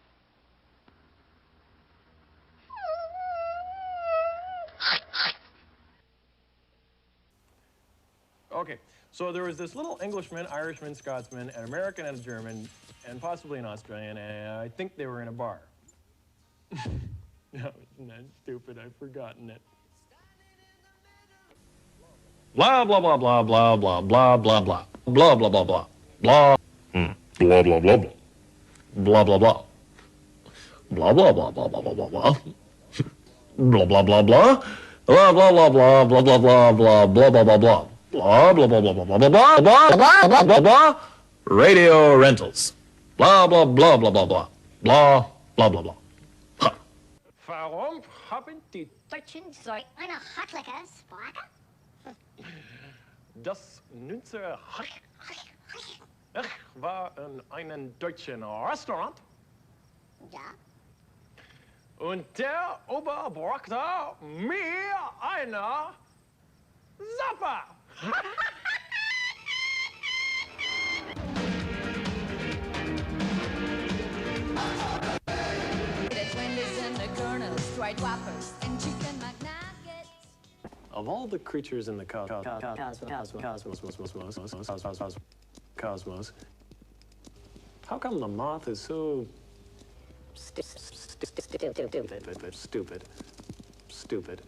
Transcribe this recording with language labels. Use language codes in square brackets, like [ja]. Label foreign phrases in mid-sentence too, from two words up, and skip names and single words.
[en] Okay, so there was this little Englishman, Irishman, Scotsman, an American, and a German, and possibly an Australian, and I think they were in a bar. No, isn't that stupid? I've forgotten it. Blah, blah, blah, blah, blah, blah, blah, blah, blah. Blah, blah, blah, blah. Blah. Blah, blah, blah, blah. Blah, blah, blah. Blah, blah, blah, blah, blah, blah, blah, blah. Blah, blah, blah, blah. Blah, blah, blah, blah, blah, blah, blah, blah, blah, blah, blah, blah. Blah, blah, blah, blah, blah, blah, blah, blah, blah, blah, blah, blah. Radio rentals. Blah, blah, blah, blah, blah, blah. Blah, blah, blah, blah. [de] Warum haben die Deutschen so eine hartliche Sprache? das Nütze Ich war in einem deutschen Restaurant. Ja. Und der Ober brachte mir eine Suppe. [en] It's Wendy's and the Colonels, fried whoppers, and chicken McNuggets. Of all the creatures in the cosmos, how come the moth is so stupid?